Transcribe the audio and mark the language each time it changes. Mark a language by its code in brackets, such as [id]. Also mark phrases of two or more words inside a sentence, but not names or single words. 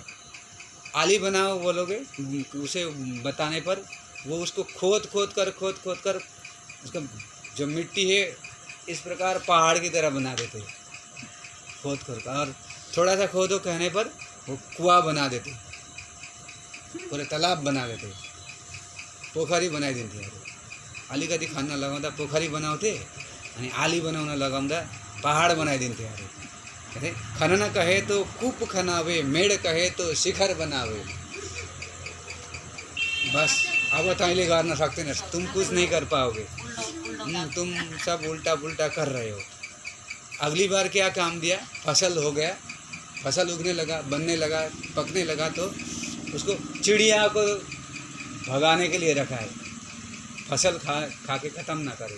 [hi] आली बनाओ बोलोगे, उसे बताने पर वो उसको खोद कर उसका जो मिट्टी है इस प्रकार पहाड़ की तरह बना देते, खोद कर। और थोड़ा सा खोदो कहने पर वो कुआं बना देते, पूरे तालाब बना देते, पोखरी बनाई देती है। [ne] अलिकति खन्न लगाउँदा पोखरी बनाउँथे अनि आली बनाउन लगाउँदा [hi] पहाड़ बनाई देते [ne] अरे। [hi] खनन कहे तो कूप खनावे, मेड़ कहे तो शिखर बनावे। [ne] बस अब तैँले गर्न सक्दैनस्, [hi] तुम कुछ नहीं कर पाओगे, तुम सब उल्टा पुल्टा कर रहे हो। अगली बार क्या काम दिया, फसल हो गया, फसल उगने लगा, बनने लगा, पकने लगा, तो उसको चिड़िया को भगाने के लिए रखा है, फसल खा के ख़त्म ना करे।